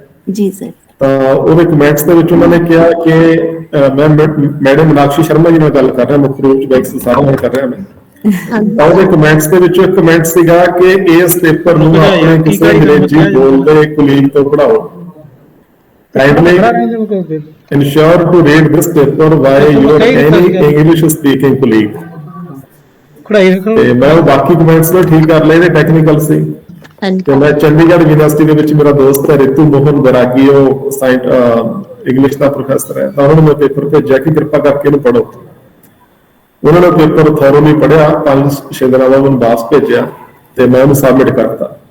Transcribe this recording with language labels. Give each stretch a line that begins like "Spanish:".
Punjabi: ਜੀ ਸਰ। ਤਾਂ ਉਹਦੇ ਕਮੈਂਟਸ ਦੇ ਵਿੱਚ ਉਹਨਾਂ ਨੇ ਕਿਹਾ ਕਿ ਮੈਂ ਮੈਡਮ ਮੀਨਾਕਸ਼ੀ ਸ਼ਰਮਾ ਜੀ ਨਾਲ ਗੱਲ ਕਰ ਰਿਹਾ, ਮੁੱਖ ਰੂਪ ਚ ਬੈਕਸ ਸਾਰਾ ਨਾਲ ਕਰ ਰਿਹਾ ਮੈਂ। ਤਾਂ ਉਹਦੇ ਕਮੈਂਟਸ ਦੇ ਵਿੱਚ ਇੱਕ ਕਮੈਂਟ ਸੀਗਾ ਕਿ ਇਸ ਪੇਪਰ ਨੂੰ ਆਪਣੇ ਕਿਸੇ ਅੰਗਰੇਜ਼ੀ ਬੋਲਦੇ ਕੁਲੀਗ ਤੋਂ ਪੜ੍ਹਾਓ।
English: Kindly ensure to read this paper by your any English speaking colleague.
Punjabi: ਤੇ ਮੈਂ ਉਹ ਬਾਕੀ ਕਮੈਂਟਸ ਨੂੰ ਠੀਕ ਕਰ ਲਏ, ਇਹਦੇ ਟੈਕਨੀਕਲ ਸੀ। ਤੇ ਮੈਂ ਚੰਡੀਗੜ੍ਹ ਯੂਨੀਵਰਸਿਟੀ ਦੇ ਵਿੱਚ, ਮੇਰਾ ਦੋਸਤ ਹੈ ਰਿਤੂ ਮੋਹਨ ਬੈਰਾਗੀ, ਉਹ ਇੰਗਲਿਸ਼ ਦਾ ਪ੍ਰੋਫੈਸਰ ਹੈ, ਤਾਂ ਉਹਨਾਂ ਨੂੰ ਮੈਂ ਪੇਪਰ ਭੇਜਿਆ ਕਿ ਕਿਰਪਾ ਕਰਕੇ ਇਹਨੂੰ ਪੜ੍ਹੋ। ਉਹਨਾਂ ਨੇ ਪੇਪਰ ਥੋਰੋਲੀ ਪੜ੍ਹਿਆ, 5-6 ਦਿਨਾਂ ਬਾਅਦ ਮੈਨੂੰ ਵਾਪਸ ਭੇਜਿਆ ਤੇ ਮੈਂ ਉਹਨੂੰ ਸਬਮਿਟ ਕਰਤਾ।